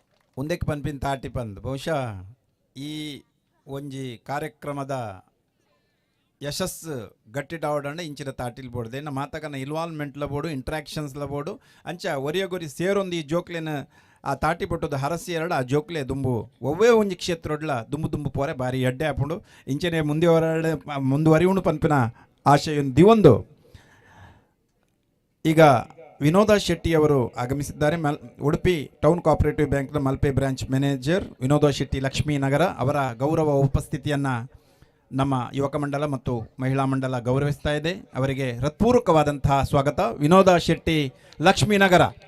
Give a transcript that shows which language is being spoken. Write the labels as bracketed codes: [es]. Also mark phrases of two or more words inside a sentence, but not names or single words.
[tcy] ಒಂದಕ್ಕೆ ಪನ್ಪಿನ ತಾಟಿ ಪಂದ್ ಬಹುಶಃ ಈ ಒಂಜಿ ಕಾರ್ಯಕ್ರಮದ ಯಶಸ್ಸು ಗಟ್ಟಿಡಾವಡಂಡ ಇಂಚಿನ ತಾಟಿಲ್ ಬೋಡ್ದೆ ನಮ್ಮ ಮಾತಕನ ಇನ್ವಾಲ್ವ್ಮೆಂಟ್ಲ ಬೋಡು ಇಂಟ್ರಾಕ್ಷನ್ಸ್ಲ ಬೋಡು ಅಂಚ ಒರಿಯಗೊರಿ ಸೇರೊಂದು ಈ ಜೋಕ್ಲೆನ ಆ ತಾಟಿ ಪಟ್ಟುದು ಹರಸಿ ಎರಡು ಆ ಜೋಕ್ಲೆ ದುಂಬು ಒವ್ವೇ ಒಂಜಿ ಕ್ಷೇತ್ರಡ್ಲ ದುಂಬು ಪೋರೆ ಬಾರಿ ಎಡ್ಡೆ ಹಾಪುಂಡು ಇಂಚನೆ ಮುಂದುವರಿಯುಂಡು ಪನ್ಪಿನ ಆಶೆಯೊಂದು ದಿವೊಂದು. [kn] ಈಗ ವಿನೋದ ಶೆಟ್ಟಿ ಅವರು ಆಗಮಿಸಿದ್ದಾರೆ. ಉಡುಪಿ ಟೌನ್ ಕೋಆಪರೇಟಿವ್ ಬ್ಯಾಂಕ್ನ ಮಲ್ಪೆ [en] branch manager [kn] ವಿನೋದ ಶೆಟ್ಟಿ ಲಕ್ಷ್ಮೀನಗರ ಅವರ ಗೌರವ ಉಪಸ್ಥಿತಿಯನ್ನು ನಮ್ಮ ಯುವಕ ಮಂಡಲ ಮತ್ತು ಮಹಿಳಾ ಮಂಡಲ ಗೌರವಿಸ್ತಾ ಇದೆ. ಅವರಿಗೆ ಹೃತ್ಪೂರ್ವಕವಾದಂತಹ ಸ್ವಾಗತ. ವಿನೋದ ಶೆಟ್ಟಿ ಲಕ್ಷ್ಮೀನಗರ.